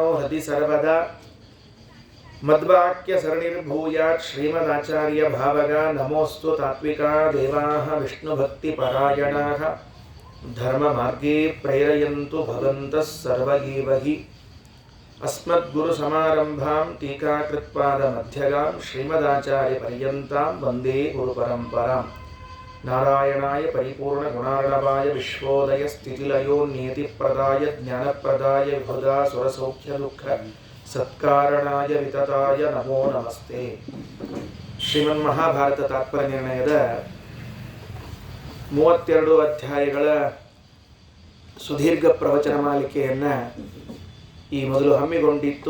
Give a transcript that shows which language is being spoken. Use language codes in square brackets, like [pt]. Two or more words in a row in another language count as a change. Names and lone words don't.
[sa] ಹೃದಿ ಸರ್ವದಾ ಮದ್ವಾಕ್ಯ ಸರಣಿರ್ಭೂಯಾತ್ ಶ್ರೀಮದಾಚಾರ್ಯ ಭಾವಗ ನಮೋಸ್ತು ತಾತ್ವಿಕಾ ದೇವಾಃ ವಿಷ್ಣುಭಕ್ತಿ ಪರಾಯಣಾಃ ಧರ್ಮ ಮಾರ್ಗೇ ಪ್ರೇರಯಂತು ಭವಂತಃ ಸರ್ವಗೇವಹಿ ಅಸ್ಮದ್ಗುರು ಸಮಾರಂಭಾಂ ಟೀಕಾಕೃತ್ಪಾದ ಮಧ್ಯಗಾಂ ಶ್ರೀಮದಾಚಾರ್ಯ ಪರ್ಯಂತಾಂ ವಂದೇ ಗುರು ಪರಂಪರಾಂ. ನಾರಾಯಣಾಯ ಪರಿಪೂರ್ಣ ಗುಣಾರ್ಣವಾಯ ವಿಶ್ವೋದಯ ಸ್ಥಿತಿಲಯೋ ನಿಯತಿಪ್ರದಾಯ ಜ್ಞಾನಪ್ರದಾಯ ವಿಭುಧಾ ಸುರಸೌಖ್ಯ ದುಃಖ ಸತ್ಕಾರಣಾಯ ವಿತತಾಯ ನಮೋ ನಮಸ್ತೆ. [kn] ಶ್ರೀಮನ್ ಮಹಾಭಾರತ ತಾತ್ಪರ್ಯ ನಿರ್ಣಯದ 32 ಅಧ್ಯಾಯಗಳ ಸುದೀರ್ಘ ಪ್ರವಚನ ಮಾಲಿಕೆಯನ್ನು ಈ ಮೊದಲು ಹಮ್ಮಿಕೊಂಡಿತ್ತು.